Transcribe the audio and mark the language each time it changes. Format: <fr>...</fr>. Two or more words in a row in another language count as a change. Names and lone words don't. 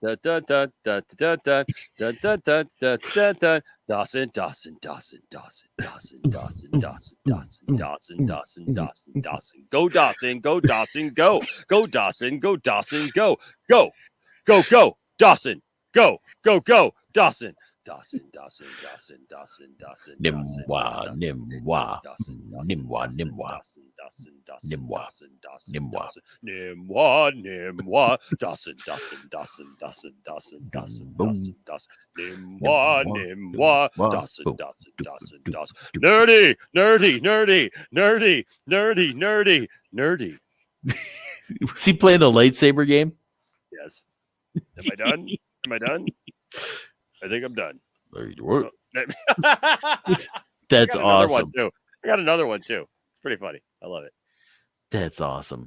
<en>Dawson. Go Dawson, go Dawson, go. Go Dawson, go Dawson, go. Go. Go, go, Dawson. Go, go, go, Dawson. Dawson. Nimwa. Dawson, Nimwa. Dawson, Dawson, Nimwa. Dawson, Nimwa, Nimwa, Dawson, Dawson, Dawson, Dawson, Dawson, Dawson, Dawson, Dawson, Nimwa, Nimwa, Dawson, Dawson, Dawson, Dawson, nerdy, nerdy, nerdy, nerdy, nerdy, nerdy, nerdy. Was he playing the lightsaber game? Yes. Am I done? Am I done? I think I'm done. That's awesome. One too. I got another one too. It's pretty funny. I love it. That's awesome.</en>